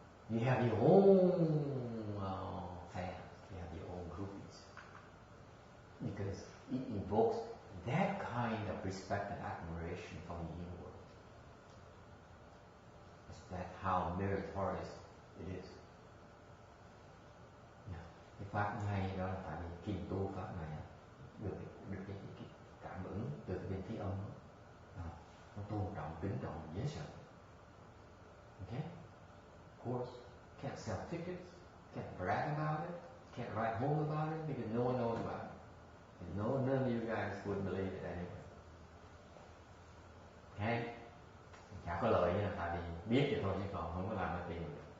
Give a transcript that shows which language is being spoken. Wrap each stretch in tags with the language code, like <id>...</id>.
<en>You have your own fans, you have your own groupies. Because it invokes that kind of respect and admiration from the inward. That's how meritorious it is.</en> <vi>Cái pháp hay đó là tại vì khi tu pháp này được cái cảm ứng từ cái bên phía âm nó tôn trọng, kính trọng, dễ sợ.</vi> <en>Okay? Of course, can't sell tickets, can't brag about it, can't write home about it because no one knows about it. And none of you guys would believe it anyway. Okay?</en> <vi>Chả có lợi nha, tại vì biết vậy thôi chứ còn không có làm ra tiền được.</vi>